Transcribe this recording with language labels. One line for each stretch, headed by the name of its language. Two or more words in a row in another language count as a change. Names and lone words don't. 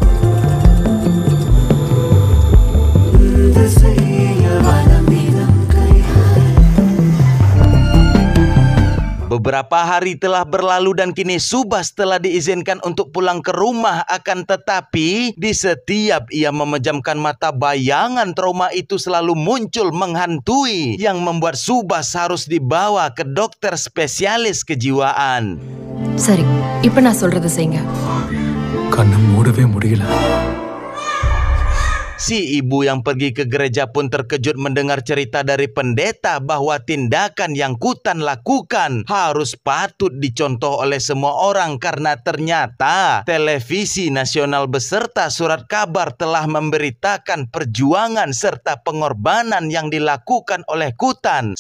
Indonesian: Beberapa hari telah berlalu dan kini Subas telah diizinkan untuk pulang ke rumah. Akan tetapi di setiap ia memejamkan mata, bayangan trauma itu selalu muncul menghantui yang membuat Subas harus dibawa ke dokter spesialis kejiwaan.
Tamil: சரி, இப்போ நான் சொல்றது செய்யுங்க. கண்ணை மூடவே முடியல.
Indonesian: Si ibu yang pergi ke gereja pun terkejut mendengar cerita dari pendeta bahwa tindakan yang Kutan lakukan harus patut dicontoh oleh semua orang karena ternyata televisi nasional beserta surat kabar telah memberitakan perjuangan serta pengorbanan yang dilakukan oleh Kutan.